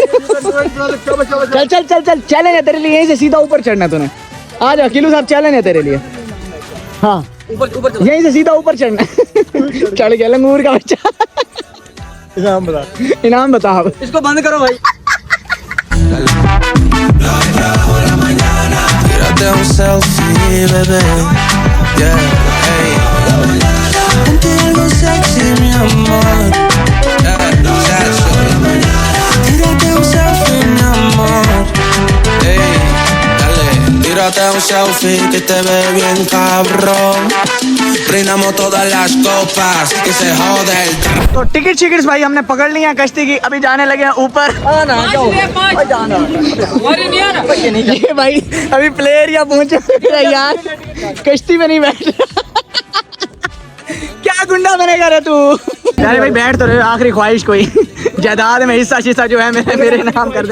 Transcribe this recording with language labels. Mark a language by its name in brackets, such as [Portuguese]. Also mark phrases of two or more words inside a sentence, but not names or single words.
[Hindi] चल चल चल चल, चैलेंज है तेरे लिए, यहीं से सीधा ऊपर चढ़ना है तूने। आ जा किलू साहब, चैलेंज है तेरे लिए। हाँ यहीं से सीधा ऊपर चढ़ना है। चढ़ गया लंगूर का बच्चा। इनाम बता अब। इसको बंद करो भाई। [Spanish] Tírate un selfie, bebé. Yeah, hey. Ponte algo sexy, mi amor. Tírate un selfie, mi amor. Hey, dale. Tírate un selfie que te ve bien cabrón. Brindamos todas las copas que se jode el [Hindi] तो टिकट्स भाई हमने पकड़ ली है कश्ती की, अभी जाने लगे हैं ऊपर। ये भाई अभी [English] play area [Hindi] पहुंचे यार, कश्ती में नहीं बैठ रहा। क्या गुंडा बनेगा रे तू? अरे भाई बैठ तो रहे, आखिरी ख्वाहिश कोई जायदाद में हिस्सा शिस्सा जो है मेरे नाम कर दें।